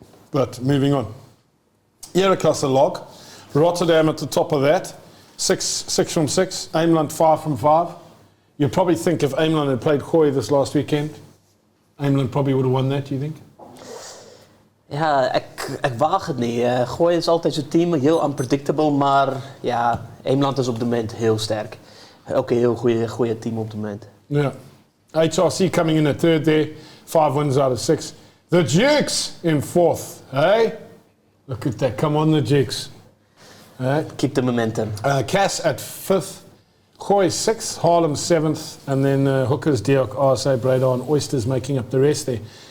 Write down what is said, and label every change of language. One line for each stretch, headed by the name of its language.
English: But moving on. Ereklasse log. Rotterdam at the top of that. 6 from 6. Ameland 5 from 5. You'd probably think if Ameland had played Gerryyy this last weekend, Ameland probably would have won that, do you think?
Dutch: Ja, ik waag het niet. Gerryyy is altijd zo'n team, heel unpredictable, maar ja, Ameland is op het moment heel sterk. Ook een heel goede team op het moment.
English: Yeah. HRC coming in at third there, 5 wins out of 6. The Dukes in 4th, hey? Look at that, come on the Dukes. Hey? Keep the momentum. Cass at 5th, Gooi 6th, Haarlem 7th, and then Hookers, Diok, RSA, Breda, and Oysters making up the rest there.